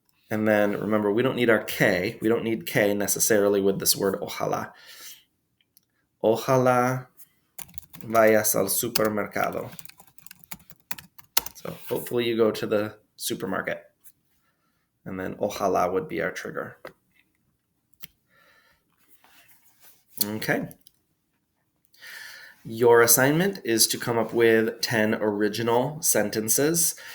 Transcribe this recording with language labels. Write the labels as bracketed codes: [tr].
[en] And then remember, we don't need our K. We don't need K necessarily with this word ojalá. [es] Ojalá vayas al supermercado. [en] So hopefully you go to the supermarket. And then ojalá would be our trigger. Okay. Your assignment is to come up with 10 original sentences.